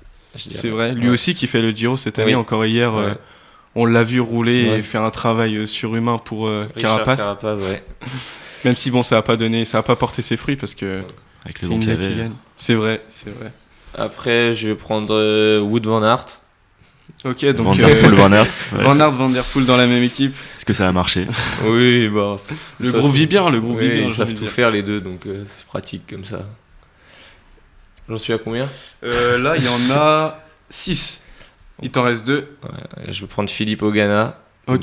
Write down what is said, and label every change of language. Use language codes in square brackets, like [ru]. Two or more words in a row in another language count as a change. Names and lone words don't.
[fr] C'est vrai, lui aussi qui fait le Giro cette année, encore hier, on l'a vu rouler et faire un travail surhumain pour Carapace. Ouais. Même si bon, ça a pas porté ses fruits parce que Avec c'est le vent une qu'il y qui avait. gagne. C'est vrai. Après, je vais prendre Wout van Aert. Ok, donc Van Der Poel, Van Aert. Ouais. Van Aert, Van Der Poel dans la même équipe. Est-ce que ça a marché? Oui, bah. Le groupe vit bien, Ils j'ai envie savent de tout dire. faire les deux, donc c'est pratique comme ça. J'en suis à combien? Là, il y en a 6. Il t'en reste 2. Ouais, je vais prendre Philippe Ogana, Ok,